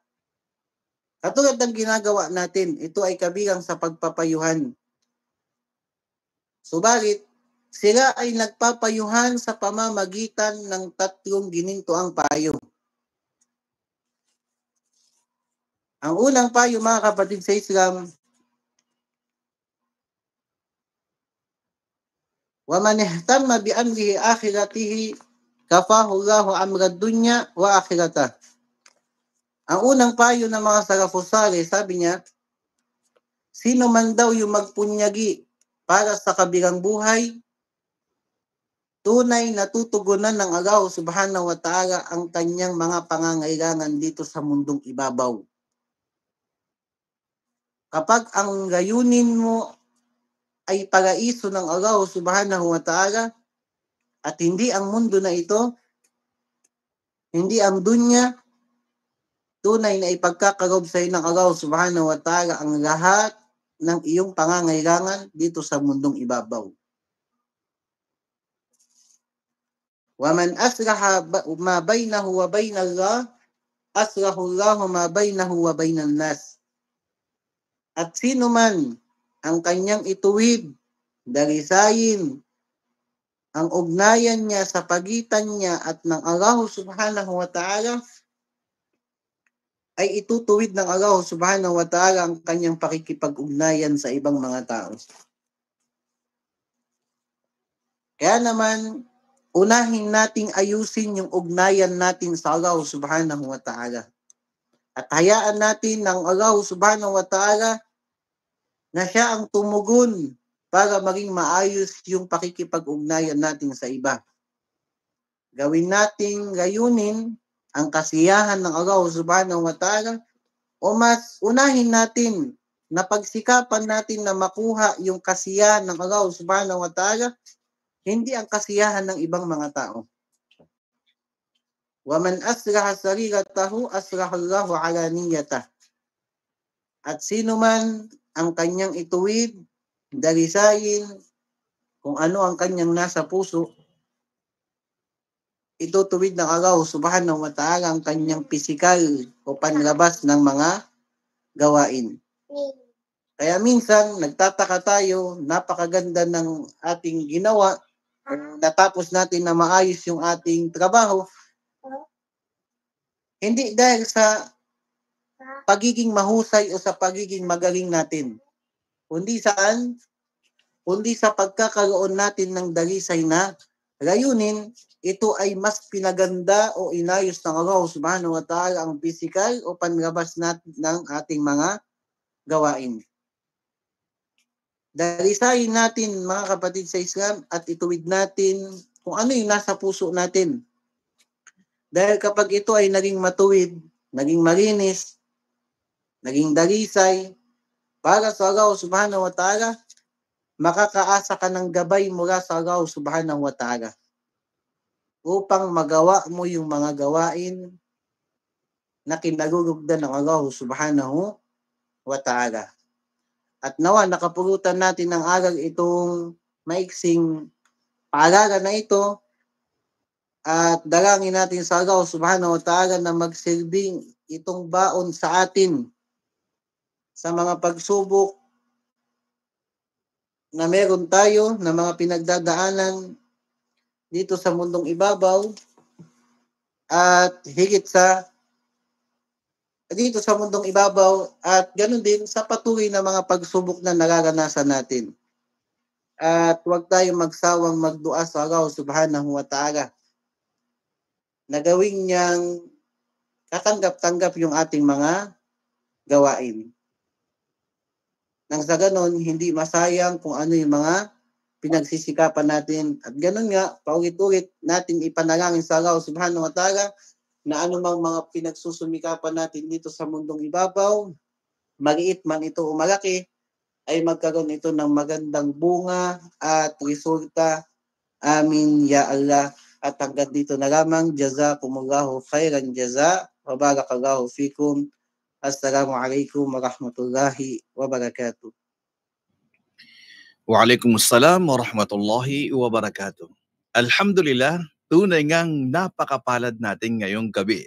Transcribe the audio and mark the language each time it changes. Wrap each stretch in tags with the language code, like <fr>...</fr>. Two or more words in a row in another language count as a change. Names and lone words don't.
<tl>Katulad ng ginagawa natin, ito ay kabilang sa pagpapayuhan. Subalit, sila ay nagpapayuhan sa pamamagitan ng 3 ginintoang payo. Ang unang payo mga kapatid sa Islam,</tl> <ar>ومن اهتم بأمره آخرته كفاه الله أمر دنيا وآخرة.</ar> <tl>Ang unang payo ng mga</tl> <ar>السلف الصالح,</ar> <tl>sabi niya, sino man daw yung magpunyagi para sa kabilang buhay, tunay na tutugunan ng</tl> <ar>الله سبحانه وتعالى</ar> <tl>ang kanyang mga pangangailangan dito sa mundong ibabaw. Kapag ang layunin mo ay paraiso ng</tl> <ar>الله سبحانه وتعالى</ar> <tl>at hindi ang mundo na ito, hindi ang dunya, tunay na ipagkakarob sa iyo ng</tl> <ar>الله سبحانه وتعالى</ar> <tl>ang lahat ng iyong pangangailangan dito sa mundong ibabaw.</tl> <ar>وَمَنْ أَصْلَحَ مَا بَيْنَهُ وَبَيْنَ اللَّهِ أَصْلَحَ اللَّهُ مَا بَيْنَهُ وَبَيْنَ النَّاسِ.</ar> <tl>At sino man ang kanyang ituwid, dalisayin, ang ugnayan niya sa pagitan niya at ng</tl> <ar>الله سبحانه وتعالى,</ar> <tl>ay itutuwid ng</tl> <ar>الله سبحانه وتعالى</ar> <tl>ang kanyang pakikipag-ugnayan sa ibang mga tao. Kaya naman, unahin nating ayusin yung ugnayan natin sa</tl> <ar>الله سبحانه وتعالى.</ar> <tl>At hayaan natin ng</tl> <ar>الله سبحانه وتعالى</ar> <tl>na siya ang tumugon para maging maayos yung pakikipag-ugnayan natin sa iba. Gawin nating layunin ang kasiyahan ng</tl> <ar>الله سبحانه وتعالى</ar> <tl>o mas unahin natin na pagsikapan natin na makuha yung kasiyahan ng</tl> <ar>الله سبحانه وتعالى,</ar> <tl>hindi ang kasiyahan ng ibang mga tao.</tl> <ar>وَمَنْ أَصْلَحَ سَرِيرَتَهُ أَصْلَحَ اللَّهُ عَلَانِيَّتَهُ.</ar> <tl>At sino man ang kanyang ituwid, dalisayin, kung ano ang kanyang nasa puso, itutuwid ng</tl> <ar>الله سبحانه وتعالى</ar> <tl>ang kanyang pisikal o panlabas ng mga gawain. Kaya minsan, nagtataka tayo, napakaganda ng ating ginawa, natapos natin na maayos yung ating trabaho, hindi dahil sa pagiging mahusay o sa pagiging magaling natin. Kundi saan? Kundi sa pagkakaroon natin ng dalisay na layunin, ito ay mas pinaganda o inayos ng</tl> <ar>الله سبحانه وتعالى</ar> <tl>ang physical o panlabas natin ng ating mga gawain. Dalisayin natin mga kapatid sa Islam at ituwid natin kung ano yung nasa puso natin. Dahil kapag ito ay naging matuwid, naging malinis, naging dalisay, para sa</tl> <ar>الله سبحانه وتعالى,</ar> <tl>makakaasa ka ng gabay mula sa</tl> <ar>الله سبحانه وتعالى</ar> <tl>upang magawa mo yung mga gawain na kinalulugdan ng</tl> <ar>الله سبحانه وتعالى.</ar> <tl>At nawa, nakapulutan natin ng aral itong maiksing paaralan na ito at dalangin natin sa</tl> <ar>الله سبحانه وتعالى</ar> <tl>na magsilbing itong baon sa atin sa mga pagsubok na meron tayo, na mga pinagdadaanan dito sa mundong ibabaw at higit sa dito sa mundong ibabaw at ganoon din sa patuloy na mga pagsubok na nararanasan natin. At huwag tayong magsawang magdua sa</tl> <ar>الله سبحانه وتعالى</ar> <tl>na gawin niyang katanggap-tanggap yung ating mga gawain. Nang sa ganon, hindi masayang kung ano yung mga pinagsisikapan natin. At ganon nga, paulit-ulit natin ipanalangin sa</tl> <ar>الله سبحانه وتعالى</ar> <tl>na anumang mga pinagsusumikapan natin dito sa mundong ibabaw, maliit man ito o malaki, ay magkaroon ito ng magandang bunga at resulta.</tl> <ar>آمين يا الله.</ar> <tl>At hanggang dito na lamang.</tl> <ar>جزاكم الله خيرا جزاء. وبارك الله فيكم. السلام عليكم ورحمة الله وبركاته. وعليكم السلام ورحمة الله وبركاته. Alhamdulillah,</ar> <tl>tunay ngang napakapalad natin ngayong gabi.</tl>